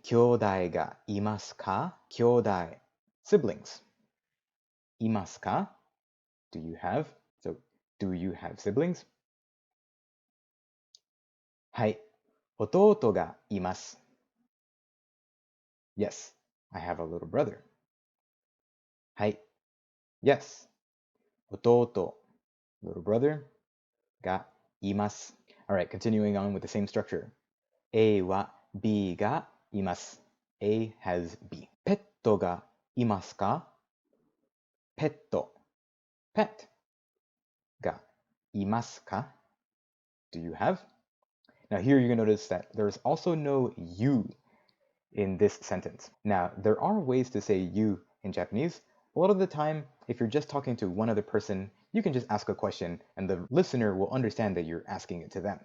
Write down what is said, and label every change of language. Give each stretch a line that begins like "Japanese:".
Japanese: Kyodai ga imasu ka? Kyodai,
English: siblings.
Japanese: Imasu ka?
English: Do you have? So, do you have siblings?
Japanese: はい。弟がいます。
English: Yes, I have a little brother.
Japanese: はい。
English: Yes.
Japanese: 弟
English: little brother
Japanese: がいます。
English: Alright, continuing on with the same structure.
Japanese: A は B がいます。
English: A has B.
Japanese: ペットがいますか？ペット pet がいますか？
English: Do you have? Now here you're going to notice that there's also no you in this sentence. Now, there are ways to say you in Japanese. A lot of the time, if you're just talking to one other person, you can just ask a question and the listener will understand that you're asking it to them.